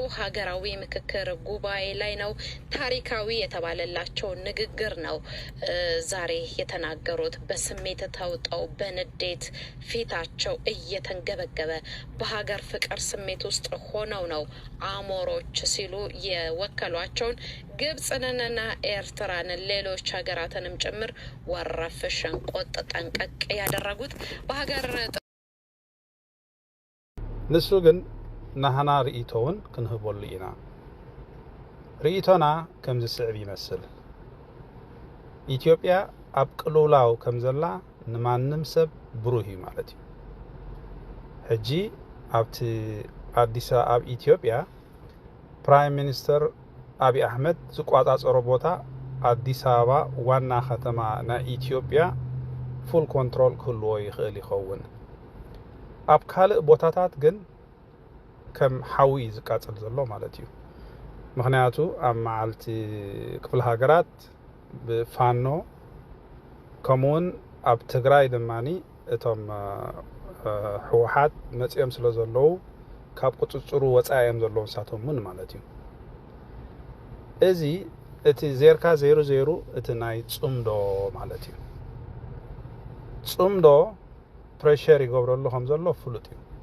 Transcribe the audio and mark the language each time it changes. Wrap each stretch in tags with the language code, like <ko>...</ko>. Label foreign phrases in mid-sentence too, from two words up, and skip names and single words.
<am>ሀገራዊ ምክክር ጉባኤ ላይ ነው። ታሪካዊ የተባለላቸው ንግግር ነው ዛሬ የተናገሩት። በስሜት ተውጠው በንዴት ፊታቸው እየተንገበገበ በሀገር ፍቅር ስሜት ውስጥ ሆነው ነው አሞሮች ሲሉ የወከሏቸውን ግብጽንና ኤርትራን ሌሎች ሀገራትንም ጭምር ወረፍ ሸንቆጥ ጠንቀቅ ያደረጉት በሀገር</am> <ti>ንሱ ግን ናህና ርኢቶውን ክንህበሉ ኢና ርኢቶና ከም ዝስዕብ ይመስል ኢትዮጵያ ኣብ ቅልውላው ከም ዘላ ንማንም ሰብ ብሩህ ማለት እዩ ሕጂ ኣብቲ አዲስ አበባ ኢትዮጵያ</ti> <en>prime minister</en> <ti>አብይ አህመድ ዝቋጣጸሮ ቦታ አዲስ አበባ ዋና ከተማ ና ኢትዮጵያ</ti> <en>full control</en> <ti>ክህልዎ ይኽእል ይኸውን ኣብ ካልእ ቦታታት ግን ከም ሓዊ ዝቃጽል ዘሎ ማለት እዩ ምክንያቱ ኣብ መዓልቲ ክፍለ ሃገራት ብፋኖ ከምኡውን ኣብ ትግራይ ድማኒ እቶም ሕወሓት መጽኦም ስለ ዘለዉ ካብ ቁጽጽሩ ወጻኦም ዘለዉ ንሳቶም ምን ማለት እዩ እዚ እቲ ዜርካ 00 እቲ ናይ ጽምዶ ማለት እዩ ጽምዶ ፕሬሸር ይገብረሉ ከም ዘሎ ፍሉጥ እዩ</ti>